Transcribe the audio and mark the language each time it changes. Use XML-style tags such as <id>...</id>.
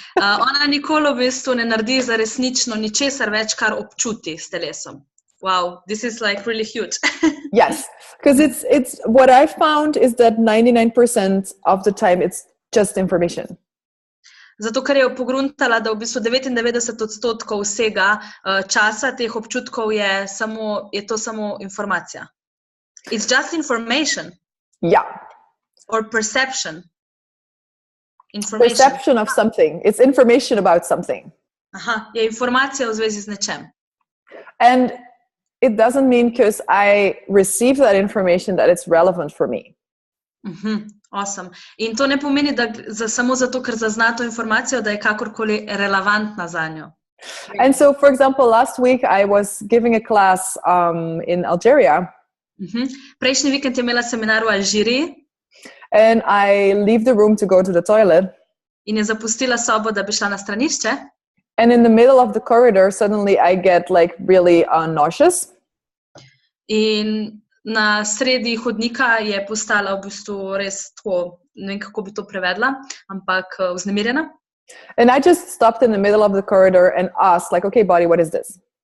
<sl>Ona nikoli v bistvu ne naredi za resnično ničesar več, kar občuti s telesom.</sl> <en>Wow, this is really huge. Yes, because it's what I found is that 99% of the time it's just information.</en> <sl>Zato, ker je pogruntala, da v bistvu 99% vsega časa teh občutkov je to samo informacija.</sl> <en>It's just information. Yeah. Or perception. Information. Perception of something. It's information about something.</en> <sl>Aha, je informacija v zvezi z nečem.</sl> <en>And it doesn't mean because I receive that information that it's relevant for me.</en> <sl>Awesome. In to ne pomeni, da samo zato, ker zazna to informacijo, da je kakorkoli relevantna za njo.</sl> <en>And so, for example, last week I was giving a class in Algeria.</en> <sl>Prejšnji vikend je imela seminar v Alžiriji.</sl> <en>And I leave the room to go to the toilet.</en> <sl>In je zapustila sobo, da bi šla na stranišče.</sl> <en>And in the middle of the corridor, suddenly I get really nauseous.</en> <sl>In na sredi hodnika je postala v bistvu res tako, ne vem, kako bi to prevedla, ampak vznemirjena.</sl> <en>And I just stopped in the middle of the corridor and asked, okay, body, what is this?</en>